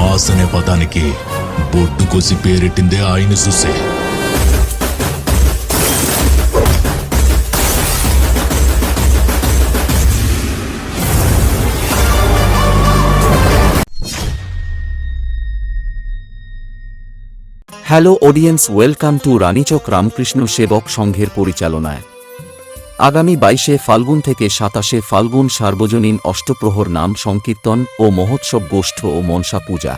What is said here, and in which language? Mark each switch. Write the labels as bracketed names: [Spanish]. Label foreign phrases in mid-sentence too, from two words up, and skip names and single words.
[Telugu] బాస్ అనే పదానికి బొడ్డు కోసి పేరెట్టిందే ఆయన చూసే. [English] Hello audience, welcome to [Bangla] রানীচক রামকৃষ্ণ সেবক সংঘের পরিচালনায় আগামী 22শে ফাল্গুন থেকে 27শে ফাল্গুন সার্বজনীন অষ্টপ্রহর নাম সংকীর্তন ও মহোৎসব গোষ্ঠ ও মনসা পূজা।